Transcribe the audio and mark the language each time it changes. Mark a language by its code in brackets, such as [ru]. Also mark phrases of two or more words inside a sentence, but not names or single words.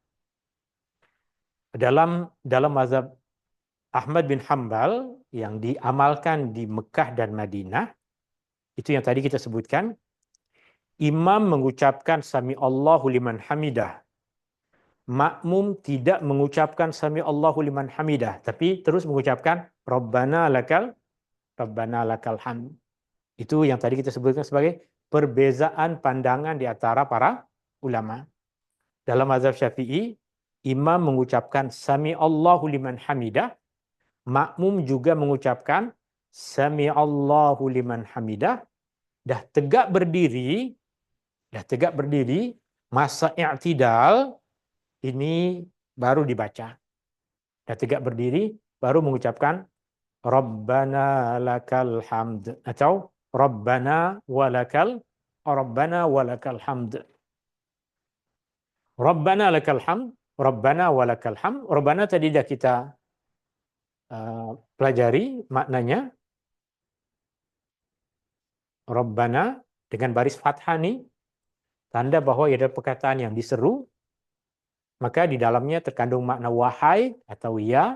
[ms] Dalam mazhab Ahmad bin Hanbal yang diamalkan di Mekah dan Madinah, itu yang tadi kita sebutkan, imam mengucapkan [ar] سمع الله لمن حمده. [ms] Makmum tidak mengucapkan [ar] سمع الله لمن حمده, [ms] tapi terus mengucapkan [ar] ربنا لك الحمد. [ms] Itu yang tadi kita sebutkan sebagai perbezaan pandangan di antara para ulama. Dalam mazhab Syafi'i, imam mengucapkan [ar] سمع الله لمن حمده, [ms] makmum juga mengucapkan [ar] سمع الله لمن حمده, [ms] dah tegak berdiri, masa i'tidal ini baru dibaca. Dah tegak berdiri, baru mengucapkan [ar] ربنا لك الحمد [ms] atau [ar] ربنا ولك الحمد. ربنا لك الحمد، ربنا ولك الحمد. [ms] Rabbana tadi dah kita pelajari maknanya. Rabbana dengan baris fathah ni tanda bahwa ada perkataan yang diseru, maka di dalamnya terkandung makna wahai atau ya.